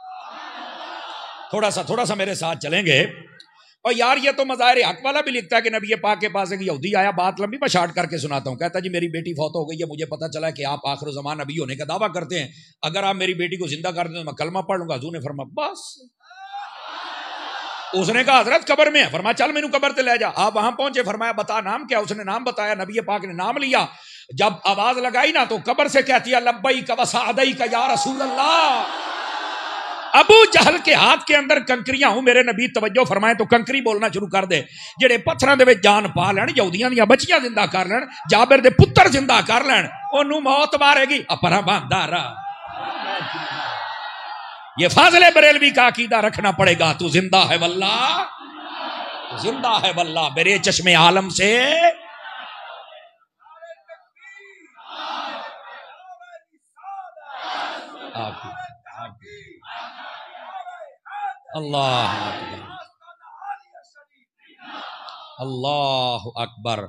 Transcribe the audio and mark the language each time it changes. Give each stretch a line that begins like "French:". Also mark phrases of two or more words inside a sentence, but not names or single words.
Urdu: تھوڑا سا میرے ساتھ چلیں گے. اور یار یہ تو مظاہر حق والا بھی لکھتا ہے کہ نبی پاک کے پاس ایک یہودی آیا، بات لمبی میں شارٹ کر کے سناتا ہوں. کہتا جی میری بیٹی فوت ہو گئی ہے، مجھے پتا چلا کہ آپ آخر زمان نبی ہونے کا دعویٰ کرتے ہیں، اگر آپ میری بیٹی کو زندہ کر دیں تو میں کلمہ پڑھ لوں گا. حضور نے فرمایا بس. اس نے کہا حضرت قبر میں ہے.
Punjabi: فرمایا چل مینوں قبر تے لے جا.
Urdu: آپ وہاں پہنچے، فرمایا بتا نام کیا؟ اس نے نام بتایا، نبی پاک نے نام لیا. جب آواز لگائی نا تو قبر سے کہتی ہے
Arabic: لبیک و سعدیک یا رسول اللہ.
Urdu: ابو جہل کے ہاتھ کے اندر کنکریاں ہوں میرے نبی توجہ فرمائیں تو کنکری بولنا شروع کر دے.
Punjabi: جڑے پتھراں دے وچ جان پا لین یہودیاں دیاں بچیاں زندہ کر لین جابر دے پتر زندہ کر لین اونوں موت مارے گی اپنا باندھا رہا.
Urdu: یہ فاضل بریلوی کا عقیدہ رکھنا پڑے گا. تو زندہ ہے واللہ، زندہ ہے واللہ میرے چشم عالم سے.
Arabic: اللہ اللہ اکبر.